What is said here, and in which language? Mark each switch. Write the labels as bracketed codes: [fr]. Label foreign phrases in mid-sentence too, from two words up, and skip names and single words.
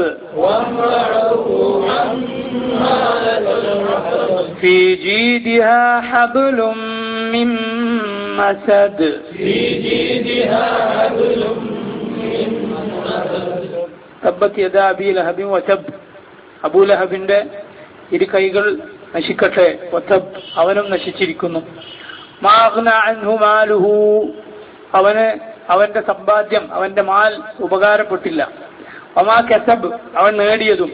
[ar] وامرأته حمالة الحطب. في جيدها حبل من مسد. في جيدها حبل من مسد. تبت يدا أبي لهب وتب. [ml] അബൂ ലഹബിന്റെ ഇരു കൈകൾ നശിക്കട്ടെ. വതബ്, അവനും നശിച്ചിരിക്കുന്നു. [ar] ما أغنى عنه ماله, [ml] അവന്റെ സമ്പാദ്യം, അവന്റെ മാൽ ഉപകാരപ്പെട്ടില്ല. [ar] وما كسب, [ml] അവൻ നേടിയതും.